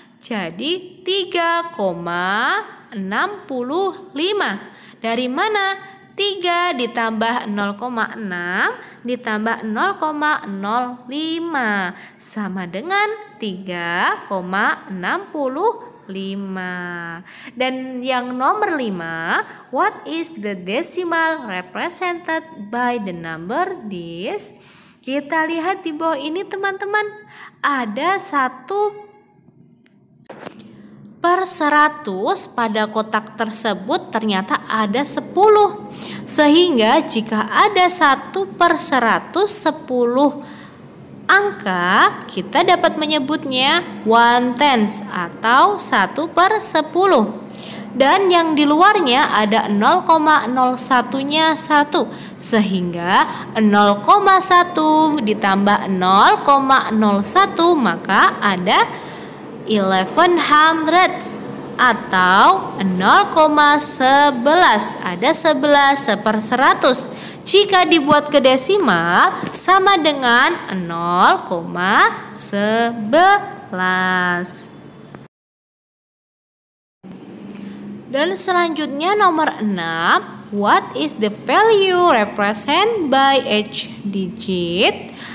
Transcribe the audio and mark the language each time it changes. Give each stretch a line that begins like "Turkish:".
Indonesian: Jadi 3,65. Dari mana? 3 ditambah 0,6 ditambah 0,05 sama dengan 3,65. Dan yang nomor 5,
English: what is the decimal represented by the number this?
Indonesian: Kita lihat di bawah ini teman-teman, ada 1/100 pada kotak tersebut ternyata ada 10. Sehingga jika ada 1/110 angka, kita dapat menyebutnya 1/10 atau 1/10. Dan yang di luarnya ada 0,01-nya 1. Sehingga 0,1 ditambah 0,01 maka ada 11 hundredths atau 0,11. Ada 11/100. Jika dibuat ke desimal sama dengan 0,11. Dan selanjutnya nomor 6,
English: what is the value represented by each digit?